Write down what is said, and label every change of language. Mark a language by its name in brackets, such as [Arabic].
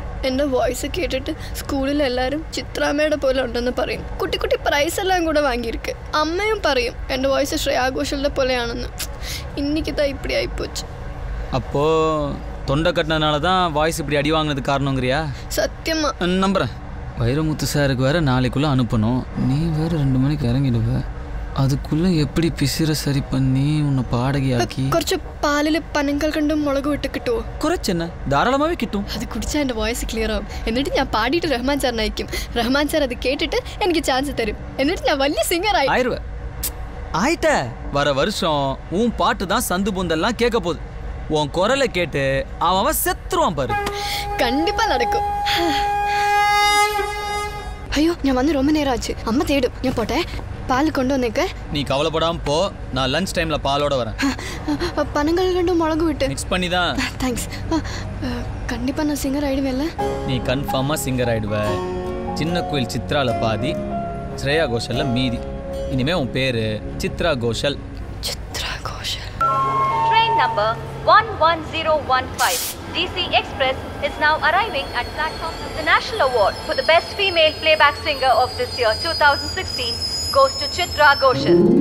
[Malayalam] എൻ്റെ വോയിസ് കേട്ടിട്ട് സ്കൂളിൽ എല്ലാവരും ചിത്രാമ്മയുടെ പോലെ ഉണ്ടെന്ന് പറയും. കുട്ടി കുട്ടി പ്രൈസ് എല്ലാം കൂടെ വാങ്ങിയിരിക്ക്. അമ്മയും പറയും എൻ്റെ വോയിസ് ശ്രേയാ ഘോഷലിന്റെ പോലെയാണെന്ന്. [Tamil] இன்னைக்குதா இப்படி ஆயிப்போச்சு. அப்போ தொண்டை கட்டினனால தான் வாய்ஸ் இப்படி அடி வாங்கினது காரணங்கிறியா? சத்தியமா நம்புறேன். வைரமுத்து சாருக்கு வேற நாளைக்குள்ள அனுப்பணும். நீ வேற 2 மணிக்கு இறங்கிடுவ. அதுக்குள்ள எப்படி பிசிற சரி பண்ணி உன்னை பாடகியாக்கி [Malayalam] കുറച്ച് പാലിൽ പനങ്കൽക്കണ്ടും മുളക് വിട്ട് കിട്ടുമോ? കുറച്ചെന്നെ ധാരാളമാവേ കിട്ടും. അത് കുടിച്ചാൽ എൻ്റെ വോയിസ് ക്ലിയർ ആവും. എന്നിട്ട് ഞാൻ പാടിയിട്ട് റഹ്മാൻ സാറിനെ അയക്കും. റഹ്മാൻ സാർ അത് കേട്ടിട്ട് എനിക്ക് ചാൻസ് തരും. എന്നിട്ട് ഞാൻ വലിയ സിംഗർ ആയി. [Tamil] ஆயிடுவ. ஆயிட்ட. வர வருஷம் உன் பாட்டு தான் சந்து புந்தெல்லாம் கேட்க போகுது. உன் குரலை கேட்டு அவன் செத்துருவான் பாரு. கண்டிப்பா நடக்கும். ஐயோ நான் வந்து ரொம்ப நேரம் ஆச்சு. அம்மா தேடும். நான் போட்டேன். பால் கொண்டு வந்தேக்க. நீ கவலைப்படாம போ. நான் லஞ்ச் டைம்ல பாலோட வரேன். பனங்கல்கண்டும் மிளகு விட்டு மிக்ஸ் பண்ணி தான். தேங்க்ஸ். கண்டிப்பா நான் சிங்கர் ஆயிடுவேன்ல? நீ கன்ஃபார்மா சிங்கர் ஆயிடுவ. சின்ன கோயில் சித்ரால பாதி, ஸ்ரேயா கோஷல்ல மீதி. இனிமே உன் பேரு Chitra Ghoshal. Chitra Ghoshal. [English] Train number 11015 DC Express is now arriving at platform. The national award for the best female playback singer of this year 2016 goes to Chitra Goshal.